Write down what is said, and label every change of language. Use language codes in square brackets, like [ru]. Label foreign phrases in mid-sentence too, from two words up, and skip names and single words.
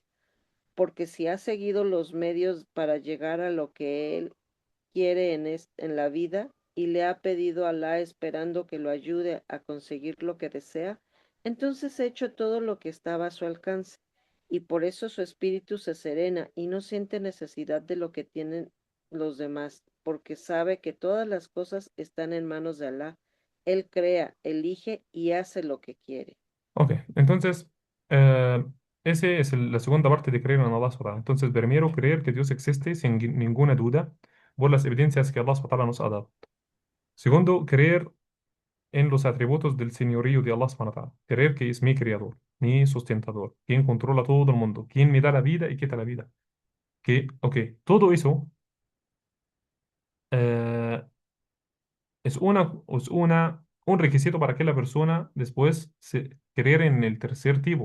[es] Porque si ha seguido los medios para llegar a lo que él quiere en la vida y le ha pedido a Alá esperando que lo ayude a conseguir lo que desea, entonces ha hecho todo lo que estaba a su alcance, y por eso su espíritu se serena y no siente necesidad de lo que tienen los demás, porque sabe que todas las cosas están en manos de Alá. Él crea, elige y hace lo que quiere. Ok, entonces, eh, ese es la segunda parte de creer en [ar] الله سبحانه. [es] Entonces, primero, creer que Dios existe sin ninguna duda por las evidencias que [ar] الله سبحانه وتعالى [es] nos ha dado. Segundo, creer en los atributos del señorío de [ar] الله سبحانه وتعالى. [es] Creer que es mi creador, mi sustentador, quien controla todo el mundo, quien me da la vida y quita la vida. Ok, todo eso eh, un requisito para que la persona después creer en el tercer tipo.